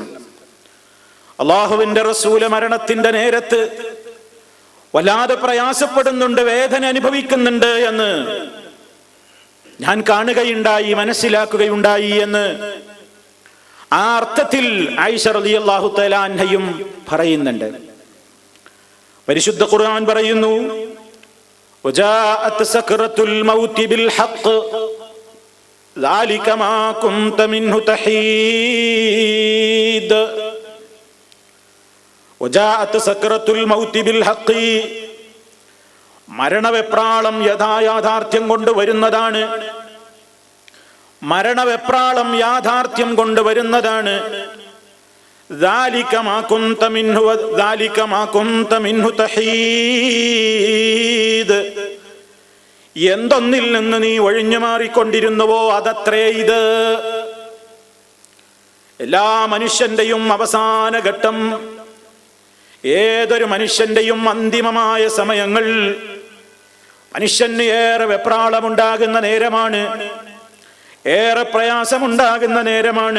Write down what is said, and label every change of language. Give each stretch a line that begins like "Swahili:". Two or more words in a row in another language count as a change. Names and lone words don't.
Malayalam: അല്ലാഹുവിന്റെ റസൂൽ മരണത്തിന്റെ നേരത്ത് വല്ലാതെ പ്രയാസപ്പെടുന്നുണ്ട്, വേദന അനുഭവിക്കുന്നുണ്ട് എന്ന് ഞാൻ കാണുകയുണ്ടായി, മനസ്സിലാക്കുകയുണ്ടായി എന്ന് ആ അർത്ഥത്തിൽ ആയിഷ റളിയല്ലാഹു തആല അൻഹയും പറയുന്നുണ്ട്. പരിശുദ്ധ ഖുർആൻ പറയുന്നു,
Arabic: وجاءت سكرة الموت بالحق ذلك ما كنت منه تحيد. وجاءت سكرة الموت بالحق,
Malayalam: മരണവെപ്രാളം യാഥാർത്ഥ്യം കൊണ്ട് വരുന്നതാണ്, മരണവെപ്രാളം യാഥാർത്ഥ്യം കൊണ്ട് വരുന്നതാണ്.
Arabic: ذلك ما كنت منه ذلك ما كنت منه تحيد,
Malayalam: എന്തൊന്നിൽ നിന്ന് നീ ഒഴിഞ്ഞു മാറിക്കൊണ്ടിരുന്നുവോ അതത്രേ ഇത്. എല്ലാ മനുഷ്യന്റെയും അവസാന ഘട്ടം, ഏതൊരു മനുഷ്യന്റെയും അന്തിമമായ സമയങ്ങൾ മനുഷ്യന് ഏറെ വെപ്രാളമുണ്ടാകുന്ന നേരമാണ്, ഏറെ പ്രയാസമുണ്ടാകുന്ന നേരമാണ്.